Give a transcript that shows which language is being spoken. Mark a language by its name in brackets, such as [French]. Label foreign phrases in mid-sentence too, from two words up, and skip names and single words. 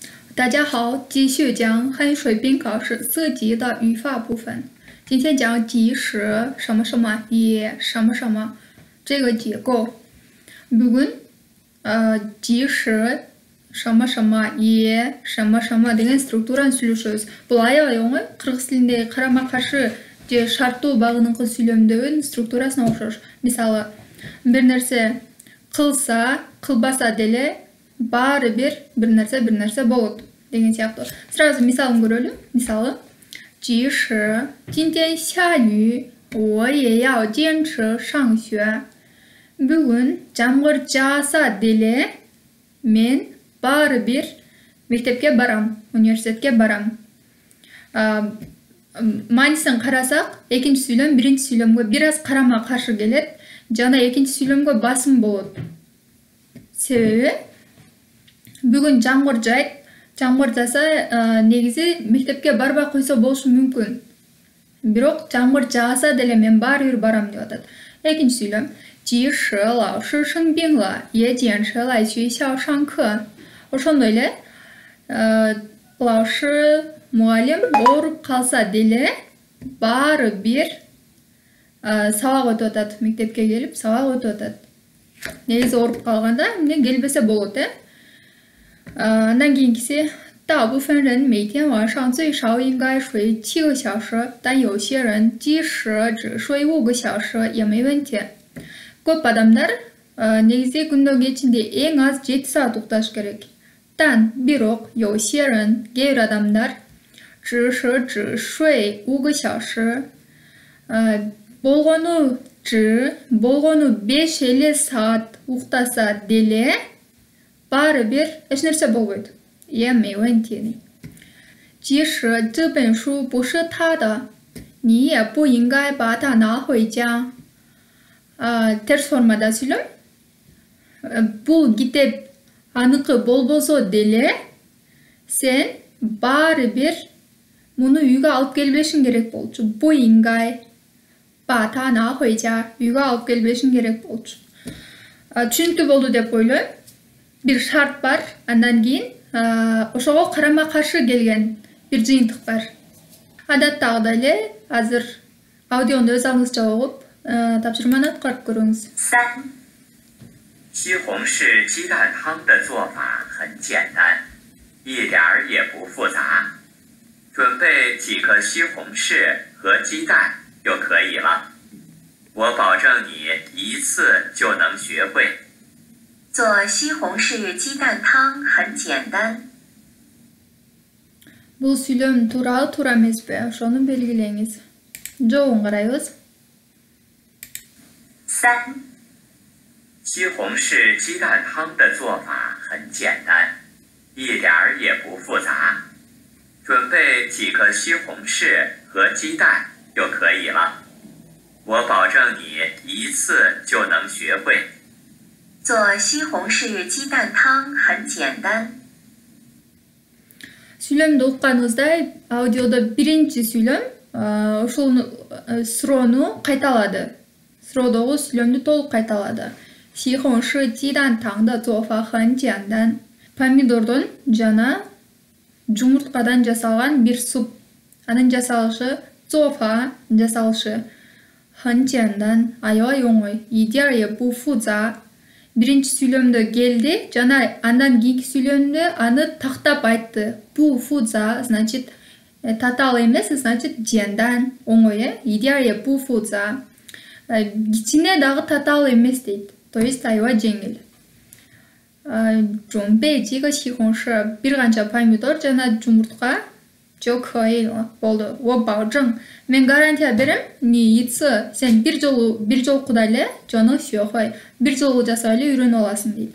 [Chinese] 大家好，继续讲汉语水平考试4级的语法部分。今天讲即使什么什么也什么什么这个结构。Bugün即使什么什么也什么什么 [Kyrgyz] деген структураны сүйлөшөбүз. Бул аябай оңой. Кыргыз тилиндеги карама-каршы же шарттуу багыныңкы сүйлөмдөгүн структурасына окшош. Мисалы, бир нерсе кылса, кылбаса деле баары бир нерсе болот деген сыяктуу. Сразу мисалын көрөлү. Мисалы, [Chinese] 即使今天下雨，我也要坚持上学. [Kyrgyz] Бүгүн жамгыр жааса деле мен баары бир мектепке барам, университетке барам. Маанисин карасак, экинчи сүйлөм биринчи сүйлөмгө бир аз карама каршы келет, жана экинчи сүйлөмгө басым болот. Себеби бүгүн жамгыр жайт, жамгыр жаса негизи мектепке барбай койсо болушу мүмкүн. Бирок жамгыр жааса деле мен баары бир барам деп атат. Экинчи сүйлөм. [Chinese] 即使老师生病了，也坚持来学校上课. [Kyrgyz] Ошондой эле, 老师 мугалим ооруп калса деле баары бир сабак өтүп атат, мектепке келип сабак өтүп атат. Негизи ооруп калганда эмне келбесе болот, Андан кийинкиси [Chinese] 大部分人每天晚上最少应该睡7个小时，但有些人即使只睡5个小时也没问题. [Kyrgyz] Көп адамдар негизи күндөгү ичинде эң аз 7 саат укташ керек. Дан бирок 有些人 кээ бир адамдар [Chinese] 只是只睡5个小时, [Kyrgyz] болгону 5 эле саат уктаса деле баары бир эч нерсе болбойт. [Chinese] 也没问题. 即使这本书不是他的，你也不应该把它拿回家. [Kyrgyz] Терс формада сүйлөм. Бул китеп аныкы болбосо деле сен баары бир муну үйгө алып келбешиң керек болчу. [Chinese] 不应该把它拿回家. [Kyrgyz] Үйгө алып келбешиң керек болчу. Түшүнүктүү болду деп ойлойм. Бир шарт бар, андан кийин ошого карама каршы келген бир жыйынтык бар. Адаттагыдай эле азыр аудионду өз алдыңызча угуп тапшырманы аткарып көрүңүз. 3. [Chinese] 西红柿鸡蛋汤的做法很简单，一点儿也不复杂。准备几个西红柿和鸡蛋就可以了。我保证你一次就能学会。做西红柿鸡蛋汤很简单。 [Kyrgyz] Бул сүйлөм туура эмеспи? Ошону белгилеңиз. Жообун карайбыз. 3. [Chinese] 西红柿鸡蛋汤的做法很简单，一点儿也不复杂。准备几个西红柿和鸡蛋就可以了。我保证你一次就能学会。做西红柿鸡蛋汤很简单。 [Kyrgyz] Сүйлөмдү укканыңыздай, аудиодо биринчи сүйлөм ушул суроону кайталады. Суроодогу сүйлөмдү толук кайталады. [Chinese] 西红柿鸡蛋汤的做法很简单. [Kyrgyz] Помидордон жана жумурткадан жасалган бир суп. Анын жасалышы, [Chinese] 做法 жасалышы 很简单, [Kyrgyz] аябай оңой. [Chinese] 一点也不复杂. [Kyrgyz] Биринчи сүйлөмдө келди жана андан кийинки сүйлөмдө аны тактап айтты. Бу фудза значит татаал эмес, значит жендан, оңой, [Chinese] 一点也不复杂. [Kyrgyz] Кичине дагы татаал эмес дейт. [Russian] То есть [Kyrgyz] аябай жеңил. [Chinese] 准备几个西红柿, [Kyrgyz] бир канча помидор жана жумуртка [Chinese] 就可以了. [Kyrgyz] Болду. [Chinese] 我保证, [Kyrgyz] мен гарантия берем, ни ицы, сен бир жолкуда эле жону сүйөкөй, бир жолу жасап эле үйрөнүп аласың дейт.